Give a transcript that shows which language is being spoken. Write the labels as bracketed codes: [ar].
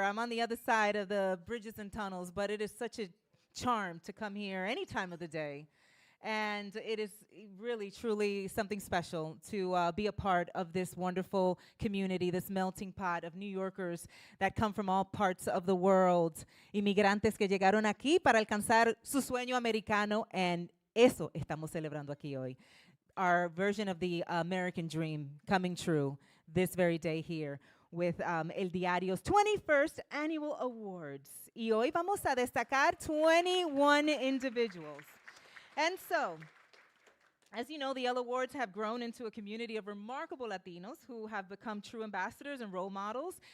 [en] I'm on the other side of the bridges and tunnels, but it is such a charm to come here any time of the day. And it is really, truly something special to be a part of this wonderful community, this melting pot of New Yorkers that come from all parts of the world. [es] Inmigrantes que llegaron aquí para alcanzar su sueño americano, [en] and [es] eso estamos celebrando aquí hoy. [en] our version of the American dream coming true this very day here with El Diario's 21st Annual Awards. [es] Y hoy vamos a destacar 21 [en] individuals. And so, as you know, the EL Awards have grown into a community of remarkable Latinos who have become true ambassadors and role models.